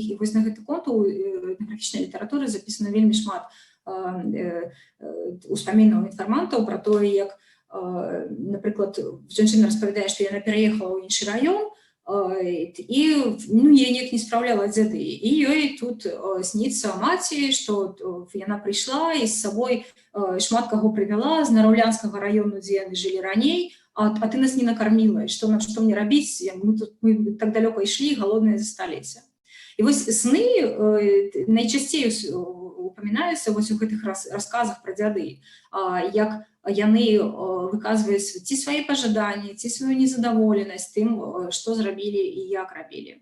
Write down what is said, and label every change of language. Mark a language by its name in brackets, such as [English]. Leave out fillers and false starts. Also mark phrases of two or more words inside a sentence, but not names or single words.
[Belarusian] І вось на гэты конт у этнаграфічнай літаратуры запісана вельмі шмат успамінаў інфармантаў пра тое, як, напрыклад, жанчына распавядае, што яна пераехала ў іншы раён, і я неяк не спраўляла дзяды. І ёй тут сніцца маці, што яна прыйшла і з сабой шмат каго прывяла з Нараўлянскага раёну, дзе яны жылі раней, а ты нас [Russian] не накормила, и что [Belarusian] мне рабіць, мы так далёка ішлі, галодныя засталіся. І вось сны найчасцей упамінаюцца вось у гэтых расказах пра дзяды, як яны выказваюць ці свае пажаданні, ці сваю незадаволенасць тым, што зрабілі і як рабілі.